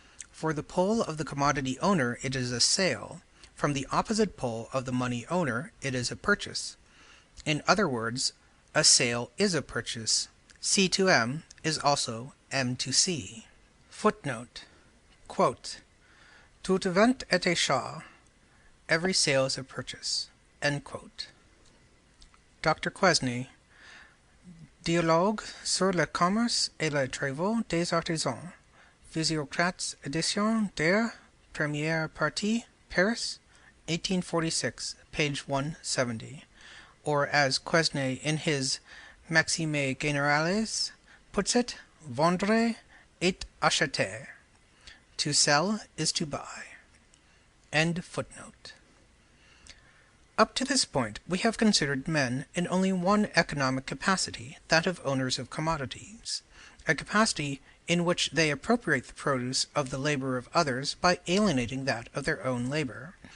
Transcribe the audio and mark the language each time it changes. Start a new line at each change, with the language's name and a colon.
English: For the pole of the commodity owner it is a sale, from the opposite pole of the money owner it is a purchase. In other words, a sale is a purchase. C to M is also M to C. Footnote. Quote,
French: Tout vente est achat.
English: Every sale is a purchase. End quote. Dr.
French: Quesnay, Dialogue sur le commerce et les travaux des artisans. Physiocrates, édition der première partie, Paris, 1846, page 170.
English: Or as Quesnay in his Maximes Générales puts it,
French: vendre et acheter.
English: To sell is to buy. End footnote. Up to this point, we have considered men in only one economic capacity, that of owners of commodities, a capacity in which they appropriate the produce of the labor of others by alienating that of their own labor.